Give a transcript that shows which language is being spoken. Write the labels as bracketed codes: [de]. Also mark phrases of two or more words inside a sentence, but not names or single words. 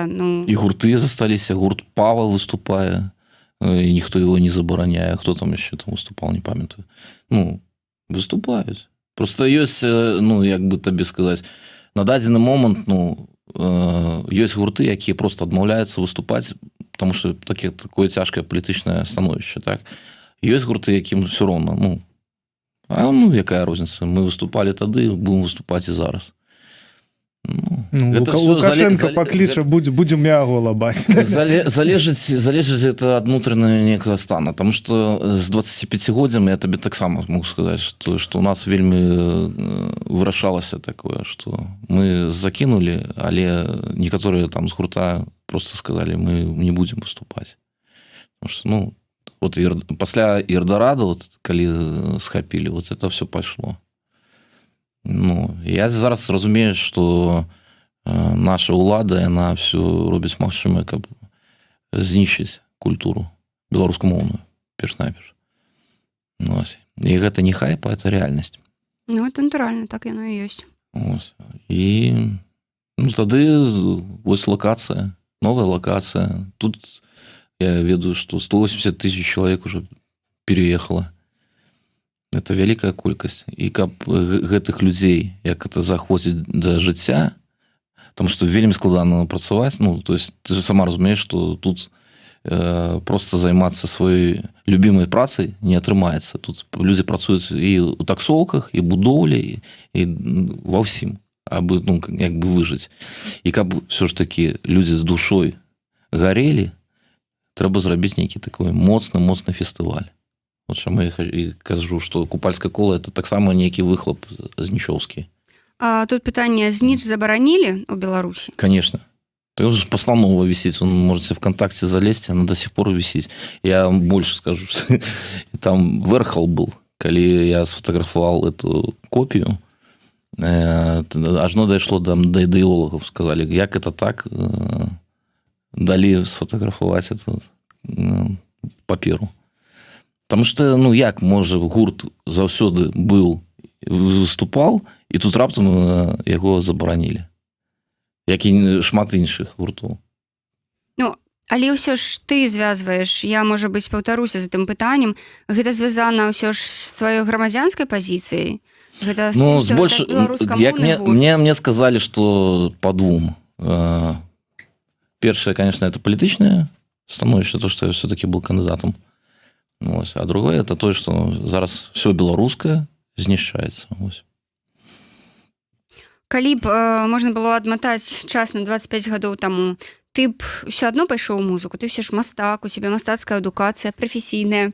[be] І гурты засталіся, гурт Пава выступае, і ніхто его не забараняе. Хто там яшчэ там выступал, не памятаю. Ну, выступаюць. Просто ёсць, ну, як бы табе сказаць, на дадзены момант, ну, ёсць гурты, якія просто адмаўляюцца выступаць, [ru] потому что [be] такое цяжкае палітычнае становішча, так? Ёсць гурты, якім все роўна, ну, якая розніца? Мы выступалі тады, будем выступаць і зараз. Ну, Ну, Гэта всё Лукашенко зале- пакліча, будзем яго лабаць. залежыць это ад унутранага некага стана, [ru] потому что [be] з 25годдзям я табе таксама мог сказаць, што у нас вельмі вырашалася такое, што мы закінулі, але некаторыя там з гурта просто сказалі, мы не будзем выступаць. [ru] Потому что, [be] ну, вот пасля Ірдарада, вот, калі схапілі, вот это все пайшло. Ну, я зараз разумею, што наша ўлада, яна все робіць магчымае, каб знішчыць культуру беларускамоўную, перш-наперш. Ну, і гэта не хайп, а это рэальнасць. Ну, это натуральна, так яно і ёсць. І ну, тады вось лакацыя, новая лакацыя. Тут я ведаю, што 180 000 чалавек [ru] уже переехала. [be] Это вялікая колькасць. І каб гэтых людзей, як это заходзіць да жыцця, [ru] потому что [be] вельмі складана працаваць, ну, [ru] то есть ты же [be] сама разумееш, што тут просто займацца сваёй любімай працай не атрымаецца. Тут людзі працуюць і ў таксоўках, і будоўлі, і ва ўсім, абы, ну, як бы выжыць. І каб все ж таки людзі з душой гарелі, трэба зрабіць нейкі такой моцны фестываль. Вот чаму я і кажу, што купальскае кола это таксама нейкі выхлоп знічоўскі. А тут пытанне, зніч забаранілі ў Беларусі? [ru] Конечно. Это уже постанова висит, он можете ВКонтакте залезть, она до сих пор висит. Я вам больше скажу, что там Верхол был, когда я сфотографовал эту копию, ажно дошло до идеологов, сказали, как это так, дали сфотографовать эту паперу. Потому что, [be] ну, як може гурт заўсёды быў, выступал, і тут раптам яго забаранілі. Як і шмат іншых гуртоў. Ну, але ўсё ж ты звязваеш, я, можа быць, паўтаруся за тым пытаннем, гэта звязана ўсё ж з сваёй грамадзянскай пазіцыяй? Гэта ну, больш... як мне сказалі, што па двум. Першае, конечно, это палітычнае становішча, то, што я [ru] все-таки был [be] кандыдатам. А другое, это то, што зараз все беларускае знішчаецца. Калі б можна было адматаць час на 25 гадоў таму, ты б ўсё адно пайшоў у музыку, ты ўсё ж мастак, у цябе мастацкая адукацыя прафесійная.